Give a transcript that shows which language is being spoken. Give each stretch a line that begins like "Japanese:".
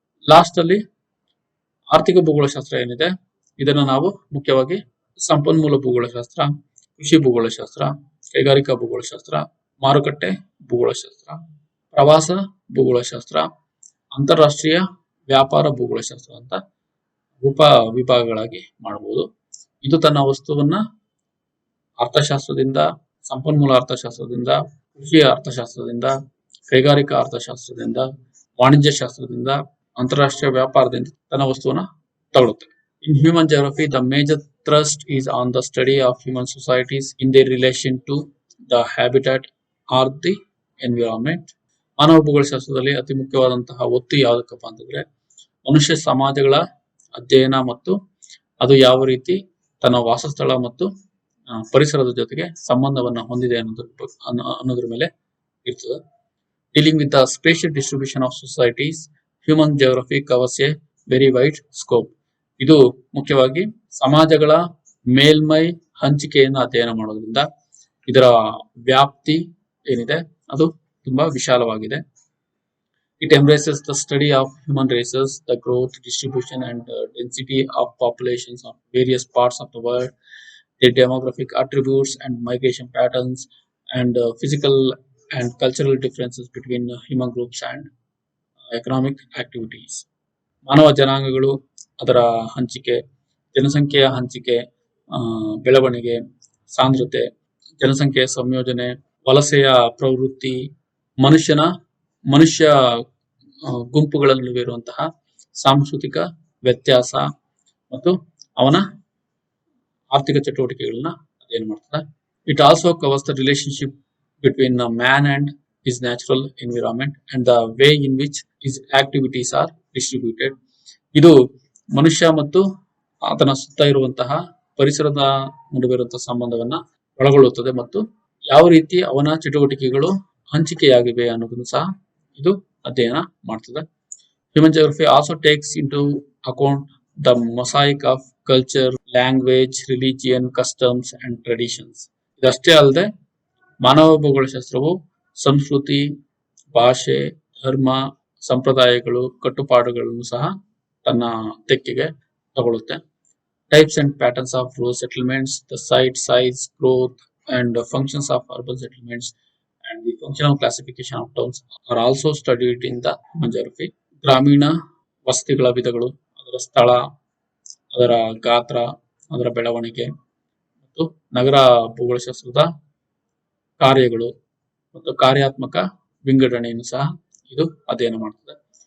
Kannada: Last ಅಲ್ಲಿ ಆರ್ಥಿಕ ಭೂಗೋಳಶಾಸ್ತ್ರ ಏನಿದೆ ಇದನ್ನ ನಾವು ಮುಖ್ಯವಾಗಿ ಸಂಪನ್ಮೂಲ ಭೂಗೋಳಶಾಸ್ತ್ರ, ಕೃಷಿ ಭೂಗೋಳಶಾಸ್ತ್ರ, ಕೈಗಾರಿಕಾ ಭೂಗೋಳಶಾಸ್ತ್ರ, ಮಾರುಕಟ್ಟೆ ಭೂಗೋಳಶಾಸ್ತ್ರ, ಪ್ರವಾಸ ಭೂಗೋಳಶಾಸ್ತ್ರ, ಅಂತಾರಾಷ್ಟ್ರೀಯ ವ್ಯಾಪಾರ ಭೂಗೋಳಶಾಸ್ತ್ರ ಅಂತ ಉಪ ವಿಭಾಗಗಳಾಗಿ ಮಾಡಬಹುದು. ಇದು ತನ್ನ ವಸ್ತುವನ್ನ ಅರ್ಥಶಾಸ್ತ್ರದಿಂದ, ಸಂಪನ್ಮೂಲ ಅರ್ಥಶಾಸ್ತ್ರದಿಂದ, ಕೃಷಿ ಅರ್ಥಶಾಸ್ತ್ರದಿಂದ, ಕೈಗಾರಿಕಾ ಅರ್ಥಶಾಸ್ತ್ರದಿಂದ, ವಾಣಿಜ್ಯ ಶಾಸ್ತ್ರದಿಂದ, ಅಂತಾರಾಷ್ಟ್ರೀಯ ವ್ಯಾಪಾರದಿಂದ ತನ್ನ ವಸ್ತುವನ್ನ ತಗೊಳುತ್ತೆ.
English: In human geography, the major thrust is on the study of human societies in their relation to the habitat or the environment.
Kannada: ಮಾನವ ಭೂಗೋಳಶಾಸ್ತ್ರದಲ್ಲಿ ಅತಿ ಮುಖ್ಯವಾದಂತಹ ಒತ್ತು ಯಾವುದಕ್ಕಪ್ಪ ಅಂತಂದ್ರೆ ಮನುಷ್ಯ ಸಮಾಜಗಳ ಅಧ್ಯಯನ ಮತ್ತು ಅದು ಯಾವ ರೀತಿ ತನ್ನ ವಾಸಸ್ಥಳ ಮತ್ತು ಪರಿಸರದ ಜೊತೆಗೆ ಸಂಬಂಧವನ್ನ ಹೊಂದಿದೆ ಅನ್ನೋದ್ರ ಮೇಲೆ ಇರ್ತದೆ.
English: Dealing with the spatial distribution of societies, human geography covers a very wide scope.
Kannada: ಇದು ಮುಖ್ಯವಾಗಿ ಸಮಾಜಗಳ ಮೇಲ್ಮೈ ಹಂಚಿಕೆಯನ್ನು ಅಧ್ಯಯನ ಮಾಡೋದ್ರಿಂದ ಇದರ ವ್ಯಾಪ್ತಿ ಏನಿದೆ ಅದು ತುಂಬಾ ವಿಶಾಲವಾಗಿದೆ.
English: It embraces the study of human races, the growth, distribution, and density of populations of various parts of the world, their demographic attributes and migration patterns, and physical and cultural differences between human groups and economic activities.
Kannada: ಮಾನವ ಜನಾಂಗಗಳು, ಅದರ ಹಂಚಿಕೆ, ಜನಸಂಖ್ಯೆಯ ಹಂಚಿಕೆ, ಬೆಳವಣಿಗೆ, ಸಾಂದ್ರತೆ, ಜನಸಂಖ್ಯೆಯ ಸಂಯೋಜನೆ, ವಲಸೆಯ ಪ್ರವೃತ್ತಿ, ಮನುಷ್ಯ ಗುಂಪುಗಳ ನಡುವೆ ಇರುವಂತಹ ಸಾಂಸ್ಕೃತಿಕ ವ್ಯತ್ಯಾಸ ಮತ್ತು ಅವನ ಆರ್ಥಿಕ ಚಟುವಟಿಕೆಗಳನ್ನ ಅಧ್ಯಯನ ಮಾಡ್ತದೆ.
English: It also covers the relationship between man and his natural environment and the way in which his activities are distributed.
Kannada: ಇದು ಮನುಷ್ಯ ಮತ್ತು ಆತನ ಸುತ್ತ ಇರುವಂತಹ ಪರಿಸರದ ನಡುವೆ ಇರುವಂತಹ ಸಂಬಂಧವನ್ನ ಒಳಗೊಳ್ಳುತ್ತದೆ ಮತ್ತು ಯಾವ ರೀತಿ ಅವನ ಚಟುವಟಿಕೆಗಳು ಹಂಚಿಕೆಯಾಗಿವೆ ಅನ್ನೋದನ್ನು ಸಹ ಇದು ಅಧ್ಯಯನ ಮಾಡ್ತದೆ.
English: Human geography also takes into account the mosaic of culture, language, religion, customs and traditions.
Kannada: ಇದಷ್ಟೇ ಅಲ್ಲದೆ ಮಾನವ ಭೂಗೋಳಶಾಸ್ತ್ರವು ಸಂಸ್ಕೃತಿ, ಭಾಷೆ, ಧರ್ಮ, ಸಂಪ್ರದಾಯಗಳು, ಕಟ್ಟುಪಾಡುಗಳನ್ನು ಸಹ ತನ್ನ ತೆಕ್ಕೆಗೆ ತಗೊಳ್ಳುತ್ತೆ.
English: Types and patterns of rural settlements, the site size, growth, and functions of urban settlements, and the functional classification of towns are also studied in the human geography.
Kannada: ಗ್ರಾಮೀಣ ವಸತಿಗಳ ವಿಧಗಳು, ಅದರ ಸ್ಥಳ, ಅದರ ಗಾತ್ರ, ಅದರ ಬೆಳವಣಿಗೆ ಮತ್ತು ನಗರ ಭೂಗೋಳಶಾಸ್ತ್ರದ ಕಾರ್ಯಗಳು ಮತ್ತು ಕಾರ್ಯಾತ್ಮಕ ವಿಂಗಡಣೆಯನ್ನು ಸಹ ಇದು ಅಧ್ಯಯನ ಮಾಡುತ್ತದೆ.